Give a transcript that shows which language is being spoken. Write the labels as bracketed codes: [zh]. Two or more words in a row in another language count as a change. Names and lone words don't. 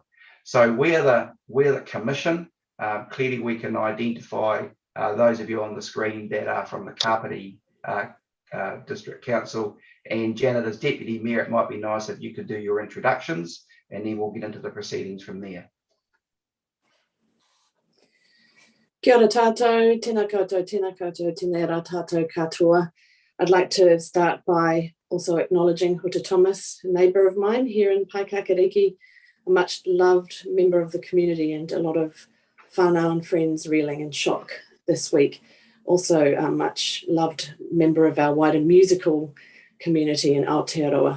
[en] So we're the Commission. Clearly we can identify those of you on the screen that are from the Kapiti District Council, and Janet as Deputy Mayor, it might be nice if you could do your introductions and then we'll get into the proceedings from there. [mi] Kia ora tātou, tēnā koutou, tēnā rā tātou katoa. [en] I'd like to start by also acknowledging Huta Thomas, a neighbour of mine here in Paikakariki, a much loved member of the community, and a lot of whānau and friends reeling in shock this week. Also a much loved member of our wider musical community in Aotearoa.